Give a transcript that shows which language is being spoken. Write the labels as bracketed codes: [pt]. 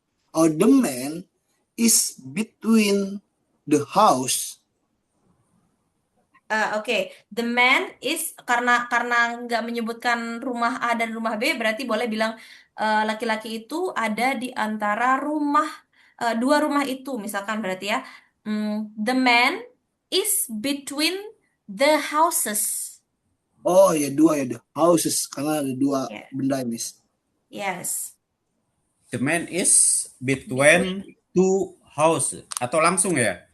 [en] the man is between the house. [id] Oke. [en] The man is [id] karena nggak menyebutkan rumah A dan rumah B, berarti boleh bilang laki-laki itu ada di antara dua rumah itu, misalkan berarti ya. [en] The man is between the houses. [id] Oh ya, dua ya, [en] the houses, [id] karena ada dua [en] Yeah. [id] benda, Miss. [en] Yes. The man is between two houses. [id] Atau langsung ya?